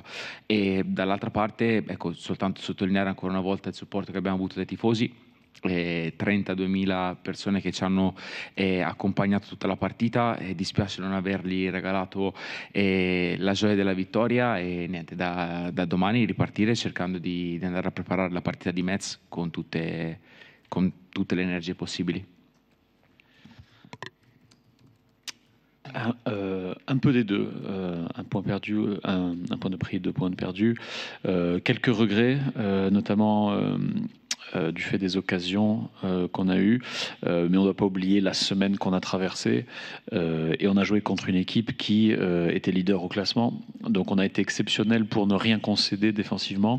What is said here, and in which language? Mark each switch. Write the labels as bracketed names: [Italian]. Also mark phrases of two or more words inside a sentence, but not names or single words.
[Italian] E dall'altra parte, ecco, soltanto sottolineare ancora una volta il supporto che abbiamo avuto dai tifosi, 32.000 persone che ci hanno accompagnato tutta la partita, e dispiace non avergli regalato la gioia della vittoria, e niente, da domani ripartire cercando di andare a preparare la partita di Metz con tutte le energie possibili. [French] Un peu des deux, un point perdu, un point de pris, 2 points de perdu, quelques regrets, notamment du fait des occasions qu'on a eues, mais on ne doit pas oublier la semaine qu'on a traversée, et on a joué contre une équipe qui était leader au classement, donc on a été exceptionnel pour ne rien concéder défensivement.